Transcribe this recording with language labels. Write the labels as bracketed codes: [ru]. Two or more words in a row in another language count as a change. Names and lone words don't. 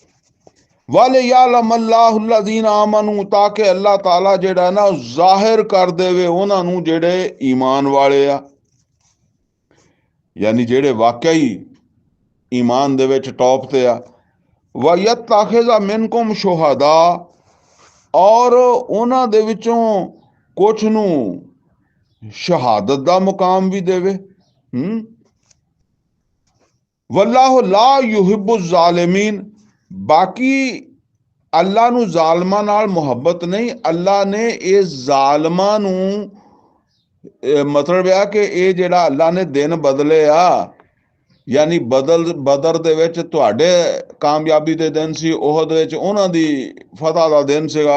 [ar] وليعلم الله الذين آمنوا, [pa] ਤਾਂ ਕਿ ਅੱਲਾਹ ਤਾਲਾ ਜਿਹੜਾ ਨਾ ਜ਼ਾਹਿਰ ਕਰ ਦੇਵੇ ਉਹਨਾਂ ਨੂੰ ਜਿਹੜੇ ਈਮਾਨ ਵਾਲੇ ਆ, ਯਾਨੀ ਜਿਹੜੇ ਵਾਕਈ ਈਮਾਨ ਦੇ ਵਿੱਚ ਟੌਪ ਤੇ ਆ। [ar] ويتخذ منكم شهداء, [pa] ਔਰ ਉਹਨਾਂ ਦੇ ਵਿੱਚੋਂ ਕੁਛ ਨੂੰ ਸ਼ਹਾਦਤ ਦਾ ਮੁਕਾਮ ਵੀ ਦੇਵੇ। [ar] والله لا يحب الظالمين. [pa] ਬਾਕੀ ਅੱਲਾਹ ਨੂੰ ਜ਼ਾਲਮਾਂ ਨਾਲ ਮੁਹੱਬਤ ਨਹੀਂ। ਅੱਲਾ ਨੇ ਇਹ ਜ਼ਾਲਮਾਂ ਨੂੰ ਮਤਲਬ ਆ ਕਿ ਇਹ ਜਿਹੜਾ ਅੱਲਾ ਨੇ ਦਿਨ ਬਦਲੇ ਆ, ਯਾਨੀ ਬਦਰ ਦੇ ਵਿੱਚ ਤੁਹਾਡੇ ਕਾਮਯਾਬੀ ਦੇ ਦਿਨ ਸੀ, ਉਹਦ ਵਿੱਚ ਉਹਨਾਂ ਦੀ ਫਤਹ ਦਾ ਦਿਨ ਸੀਗਾ।